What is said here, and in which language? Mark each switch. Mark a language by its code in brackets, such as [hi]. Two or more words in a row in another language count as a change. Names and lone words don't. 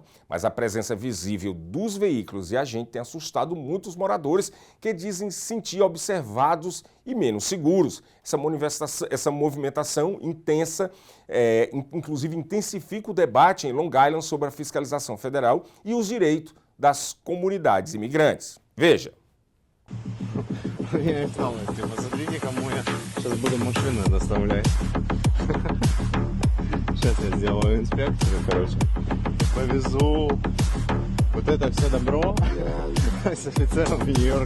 [pt] Mas a presença visível dos veículos e agentes tem assustado muitos moradores que dizem se sentir observados e menos seguros. Essa movimentação intensa, inclusive intensifica o debate em Long Island sobre a fiscalização federal e os direitos das comunidades imigrantes. Veja. [ru] Посмотрите, кому я сейчас буду машину доставлять. Сейчас я сделаю инспекцию, короче. Повезу вот это все добро с офицером в Нью-Йорк.